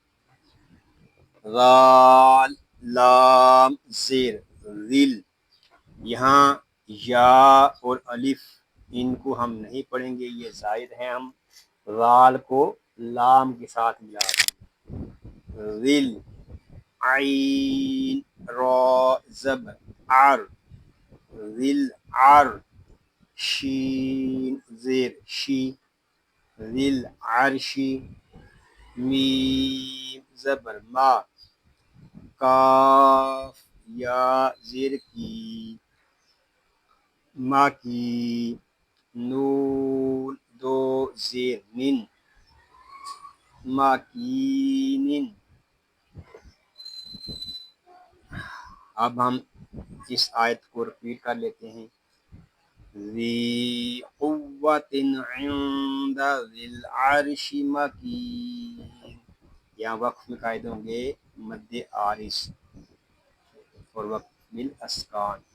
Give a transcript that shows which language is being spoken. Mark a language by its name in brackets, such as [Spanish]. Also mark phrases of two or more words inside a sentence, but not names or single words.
[Urdu] غال لام زیر ذل. یہاں یا اور الف ان کو ہم نہیں پڑھیں گے، یہ زائد ہیں. ہم غال کو لام کے ساتھ ملا دیں گے. ذل عین را زبر عر ذل عر. شین زیر شی ذل عرشی. میم زبر ما کاف یا زیر کی ما کی. نون دو زیر نن ماکینن. اب ہم اس آیت کو رپیٹ کر لیتے ہیں. [Arabic] ذی قوت عند ذی العرش مکین. [Urdu] یہاں وقف میں قاعدے ہوں گے مد عارض اور وقف بالاسکان.